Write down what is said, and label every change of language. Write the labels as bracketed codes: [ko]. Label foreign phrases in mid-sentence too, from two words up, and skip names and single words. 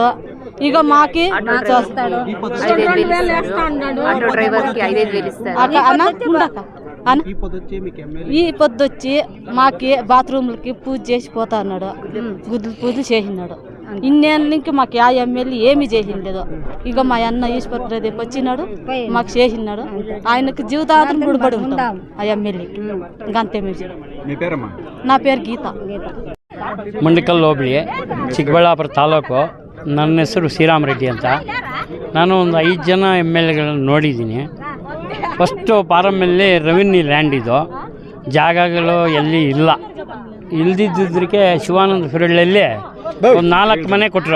[te] ఇక మాకి ఈ పొద్దు వచ్చి మాకి బాత్రూమ్లకి పూజ చేసి పోతా అన్నాడు, పూజలు చేసినాడు. ఇన్నేళ్ళకి మాకు ఆ ఎమ్మెల్యే ఏమి చేసిండేదో. ఇక మా అన్న ఈశ్వర్ ప్రదీప్ వచ్చినాడు, మాకు చేసినాడు. ఆయనకు జీవితాంతం ముడిపడి ఉంటాం ఆ ఎమ్మెల్యేకి. ఇంకంతే మీరు. నా పేరు గీత, [kn] ಮಂಡಿಕಲ್ ಹೋಬಳಿ, ಚಿಕ್ಕಬಳ್ಳಾಪುರ ತಾಲೂಕು. ನನ್ನ ಹೆಸರು ಶ್ರೀರಾಮರೆಡ್ಡಿ ಅಂತ. ನಾನು ಒಂದು 5 ಜನ MLAಗಳನ್ನು ನೋಡಿದ್ದೀನಿ. ಫಸ್ಟು ಪಾರಮ್ಮಲ್ಲಿ [en] revenue land [kn] ಇದು, ಜಾಗಗಳು ಎಲ್ಲಿ ಇಲ್ಲ. ಇಲ್ದಿದ್ದಕ್ಕೆ ಶಿವಾನಂದ ಫಿರಳ್ಳಲ್ಲಿ ಒಂದು 4 ಮನೆ ಕೊಟ್ಟರು.